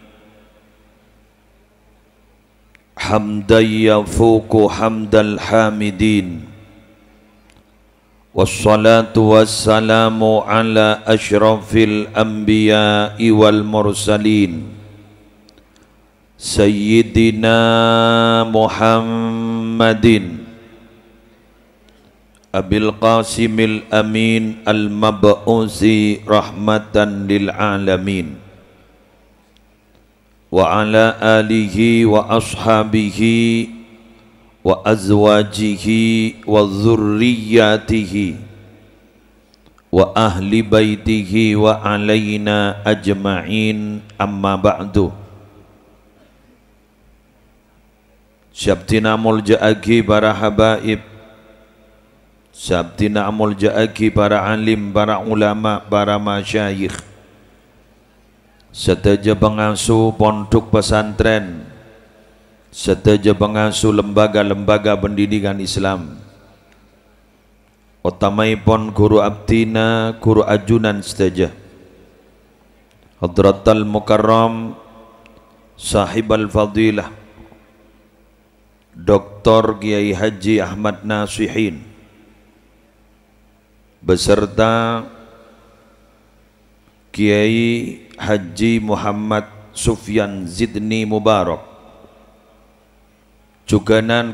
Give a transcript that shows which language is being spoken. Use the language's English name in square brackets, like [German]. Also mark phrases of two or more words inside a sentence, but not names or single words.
[Arabic] حمدا يفوق حمد الحامدين. والصلاة والسلام على أشرف الأنبياء والمرسلين. سيدنا محمد أبي القاسم الأمين المبعوث رحمة للعالمين. وعلى آله وأصحابه وأزواجه وذرياته وأهل بيته وعلينا أجمعين أما بعد. [Madurese] Syabtina mulja'agi para habaib, syabtina mulja'agi para alim, para ulama, para masyayikh, [Indonesian] serta pengasuh pondok pesantren, serta pengasuh lembaga-lembaga pendidikan Islam, [Madurese] utamaipun guru abdina, guru ajunan sedaja, [Arabic] حضرة المكرم صاحب الفضيلة [Indonesian] Dr. [Madurese] Kiai Haji Ahmad Nasihin beserta Kiai Haji Muhammad Sufyan Zidni Mubarak, juganan